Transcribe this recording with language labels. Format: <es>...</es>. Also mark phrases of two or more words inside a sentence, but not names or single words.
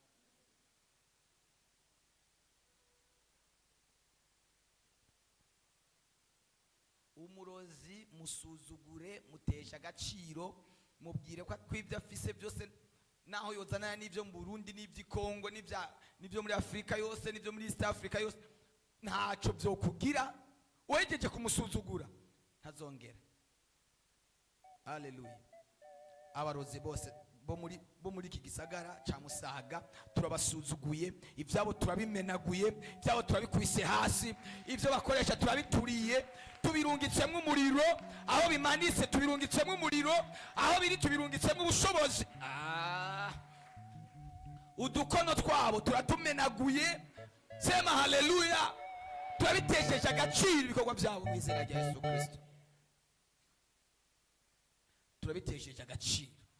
<rn>Umurozi musuzugure, mutesha agaciro, mubwire ko kwibyo afise byose, naho yozana n'ibyo mu Burundi n'ibyo Kongo n'ibyo muri Afrika yose n'ibyo muri East Africa yose, ntaco byo kugira, wejeje kumusuzugura ntazongera. Haleluya. Abarozi bose bo muri iki gisagara ca Musaga turabasuzuguye, ibyabo turabimenaguye, ibyabo turabikubise hasi, ibyo bakoresha turabituriye, tubirungitsemo umuriro, aho bimanitse tubirungitsemo umuriro, aho biri tubirungitsemo ubushobozi. Udukono twabo turatumenaguye, sema haleluya, turabitesheje agaciro ibikorwa byabo mu izina rya Yesu Kristo, turabitesheje agaciro.</rn>